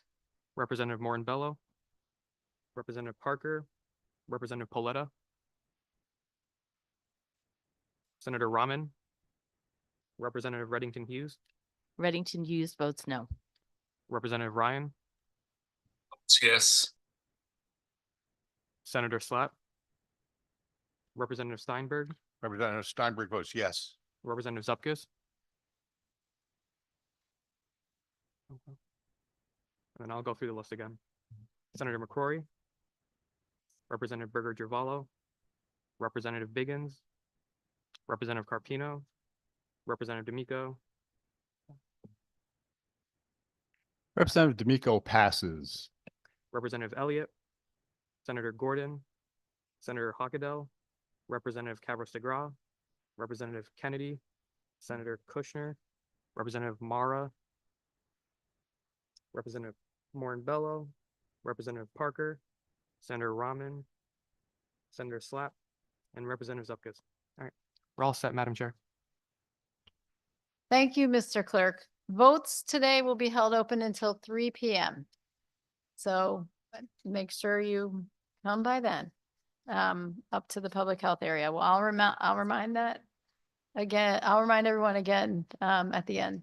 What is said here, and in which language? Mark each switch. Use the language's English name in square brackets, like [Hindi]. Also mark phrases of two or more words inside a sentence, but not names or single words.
[English] Representative Morin-Bello, Representative Parker, Representative Pauletta, Senator Rahman, Representative Reddington Hughes, Reddington Hughes votes no. Representative Ryan, Yes. Senator Slatt, Representative Steinberg, Representative Steinberg votes yes. Representative Zupkis. Okay. And then I'll go through the list again. Senator McCrory, Representative Berger Gervalo, Representative Biggins, Representative Carpino, Representative D'Amico, Representative D'Amico passes. Representative Elliott, Senator Gordon, Senator Hockadell, Representative Cabros DeGraw, Representative Kennedy, Senator Kushner, Representative Mara, Representative Morin-Bello, Representative Parker, Senator Rahman, Senator Slatt, and Representative Zupkis. All right, we're all set, Madam Chair. Thank you, Mr. Clerk. Votes today will be held open until 3 p.m. So make sure you come by then, up to the public health area. Well, I'll remind that again. I'll remind everyone again, at the end.